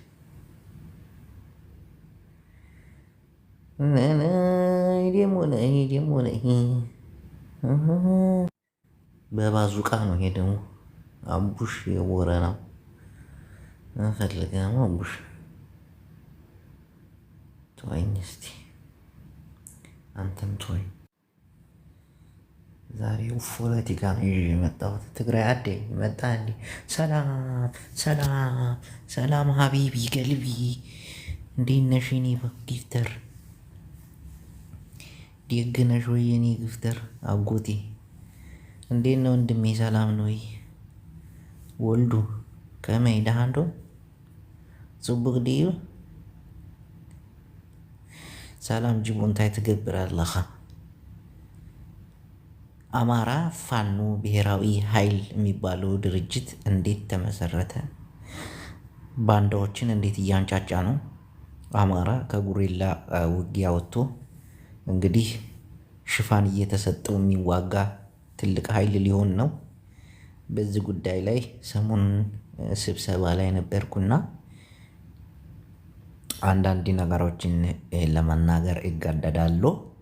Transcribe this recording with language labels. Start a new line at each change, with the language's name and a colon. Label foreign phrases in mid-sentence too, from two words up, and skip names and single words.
Amharic: ደሞ ነኝ በባዙቃ ነው። ይሄ ደግሞ አቡሽ የቦረናው ፈልገ ነው። አቡሽ ተወኝ እስቲ አንተም ተወኝ። ዛሬው ፖለቲካ ነው ይዤ የመጣሁት። ትግራይ አዴ መጣ እንዴ? ሰላም ሰላም ሰላም
Arabic: حبيبي قلبي
Amharic: እንዴት ነሽ የኔ ጊፍተር? ደግ ነሽ ወይ የኔ ጊፍተር? አጎቴ እንዴት ነው ወንድሜ? ሰላም ነው ወይ?
Tigrinya: ወልዱ ከመይ ዳሃንዶ ጽቡቅ ድዩ? ሰላም ጅቡ እንታይ ትገብር ኣለኻ?
Amharic: አማራ ፋኖ ብሔራዊ ኃይል የሚባለው ድርጅት እንዴት ተመሰረተ? ባንዳዎችን እንዴት እያንጫጫ ነው? አማራ ከጉሬላ ውጊያ ወጥቶ እንግዲህ ሽፋን እየተሰጠው የሚዋጋ ትልቅ ኃይል ሊሆን ነው። በዚህ ጉዳይ ላይ ሰሞኑን ስብሰባ ላይ ነበርኩና አንዳንድ ነገሮችን ለመናገር እገደዳለሁ።